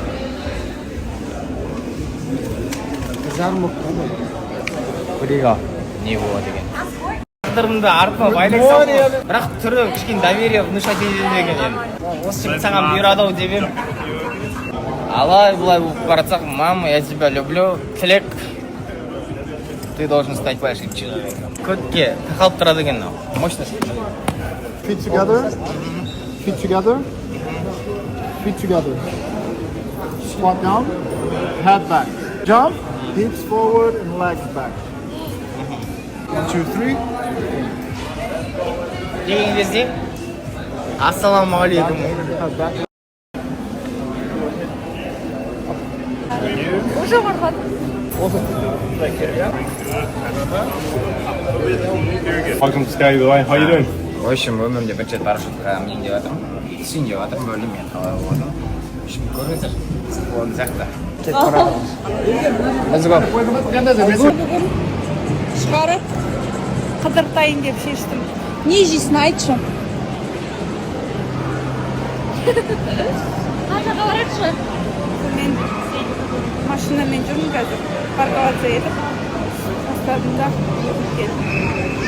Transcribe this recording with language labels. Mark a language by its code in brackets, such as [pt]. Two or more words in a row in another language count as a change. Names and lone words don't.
[kk] Қызарым болып қалды. Көреге не болады деген. Қыдырымды артыма байлай салды. Бірақ түрі кішкене [ru] доверие внушать [kk] етеді екен. Осы жігіт саған бұйырады-ау деп едім. Алай бұлай болып баратсақ, [ru] мама, я тебя люблю. Тілек. Ты должен стать большим человеком. [kk] Көтке тақалып тұрады екен. Мощно. [en] Feet together. Feet together. Feet together. Squat down. Head back. Jump. Hips forward and legs back. 1, 2, 3. [kk] Деген кезде ассаламағалейкум. [en] Head back. [kk] Уже барған. [en] Welcome to Sky Dubai. How you doing? [ru] В общем, [kk] өмірімде бірінші рет парашютқа мен деп жатырмын. Түсейін деп жатырмын, бөлім мен қалай болдым. [ru] В общем, [kk] көріңіздер. Болған сияқты. Кетіп баратырмыз. [en] Let's go. [kk] Шығарып қыдыртайын деп шештім. Не жейсің, айтшы. Қаншаға барайықшы? Мен машинамен жүрмін қазір. Парковация етіп. Бастадым да келдім.